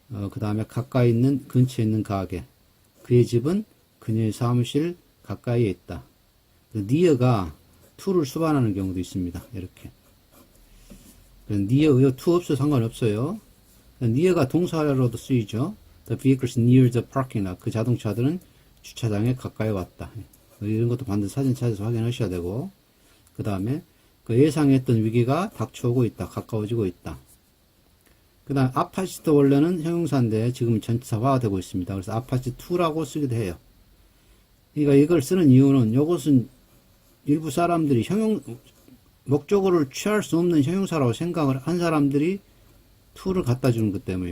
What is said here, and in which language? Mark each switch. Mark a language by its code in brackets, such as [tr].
[ko] 그 다음에 가까이 있는 근처에 있는 가게. 그의 집은 그녀의 사무실 가까이에 있다. near가 to를 수반하는 경우도 있습니다. 이렇게. near, to 없어도 상관없어요. near가 동사로도 쓰이죠. [en] The vehicles near the parking lot. [ko] 그 자동차들은 주차장에 가까이 왔다. 이런 것도 반드시 사진 찾아서 확인하셔야 되고, 그 다음에 그 예상했던 위기가 닥쳐오고 있다. 가까워지고 있다. 그 다음에 opposite 원래는 형용사인데 지금 전치사화가 되고 있습니다. 그래서 opposite to라고 쓰기도 해요. 그러니까 이걸 쓰는 이유는 이것은 일부 사람들이 목적어를 취할 수 없는 형용사라고 생각을 한 사람들이 to를 갖다 주는 것 때문에.